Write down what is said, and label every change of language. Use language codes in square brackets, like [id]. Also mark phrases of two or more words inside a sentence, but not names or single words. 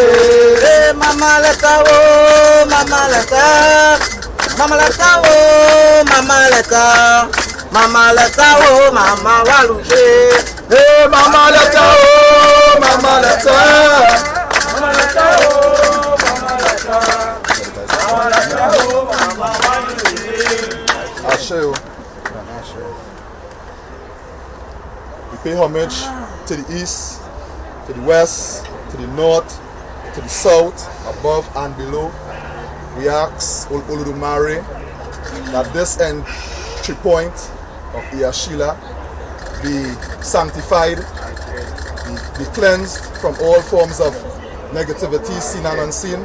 [en] Mama leta oh, mama leta, mama leta oh, mama leta, mama leta oh, mama waluje. Hey, mama leta oh, mama leta, mama leta oh, mama leta, mama leta oh, mama waluje. Ashe. We pay homage to the east, to the west, to the north, to the south, above and below. We ask Olodumare that this entry point of Sheila be sanctified, be cleansed from all forms of negativity, seen and unseen.